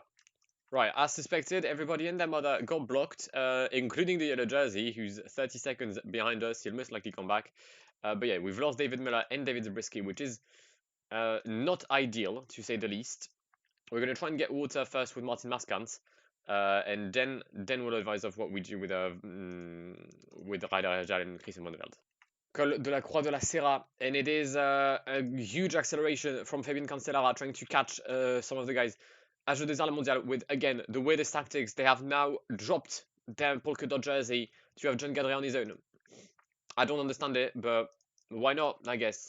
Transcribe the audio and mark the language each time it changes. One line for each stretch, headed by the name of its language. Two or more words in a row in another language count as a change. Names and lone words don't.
English: Right, as suspected, everybody and their mother got blocked, including the yellow jersey, who's 30 seconds behind us. He'll most likely come back. But yeah, we've lost David Miller and David Zabriskie, which is not ideal, to say the least. We're going to try and get water first with Martin Mascant, and then we'll advise of what we do with Ryder Hejal and Christian Bonneveld. Col de la Croix de la Serra, and it is a huge acceleration from Fabian Cancellara trying to catch some of the guys. As des Arles Mondial with, again, the weirdest tactics. They have now dropped their polka dot jersey to have John Gadret on his own. I don't understand it, but why not, I guess.